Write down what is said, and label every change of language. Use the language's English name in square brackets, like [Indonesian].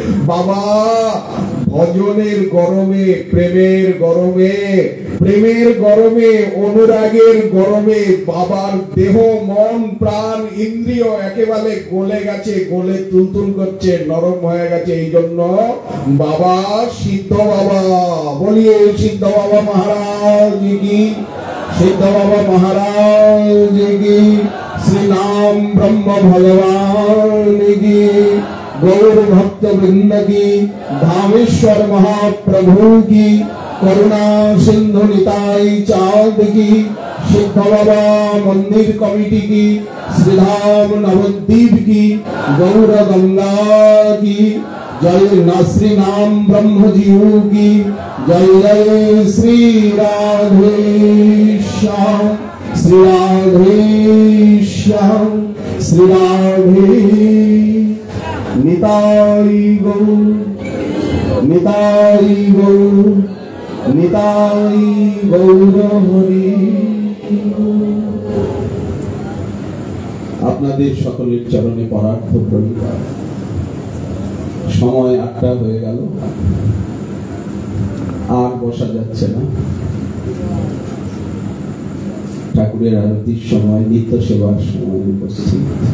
[Bangla] বাবা ভজনের গরমে, প্রেমের গরমে, প্রেমের গরমে, অনুরাগের গরমে বাবার দেহ, মন, প্রাণ, ইন্দ্রিয় একেবারে গলে গেছে, গলে তুলতুল করছে, নরম হয়ে গেছে। এই জন্য বাবা সিদ্ধ বাবা। বলিয়ে সিদ্ধ বাবা মহারাজ কি, সিদ্ধ বাবা মহারাজ কি, শ্রী নাম ব্রহ্ম ভগবান কি, [Hindi] गौर भक्त वृंद की, धामेश्वर महाप्रभु की, करुणा सिंधु निताई चाँद की, सिद्ध बाबा मंदिर कमेटी की, श्रीधाम नवद्वीप की, गौर गंगा की जय, श्री नाम ब्रह्म जीव की जय, जय श्री राधे श्याम, श्री राधे श्याम, श्री राधे। निताई गौर, निताई गौर, निताई गौर हरि। [Bangla] আপনাদের সকলের চরণে পরার্থ প্রণিপাত। সময় ৮টা হয়ে গেল, আর বসা যাচ্ছে না। ঠাকুরের আরতির সময়, নিত্য সেবার সময় উপস্থিত।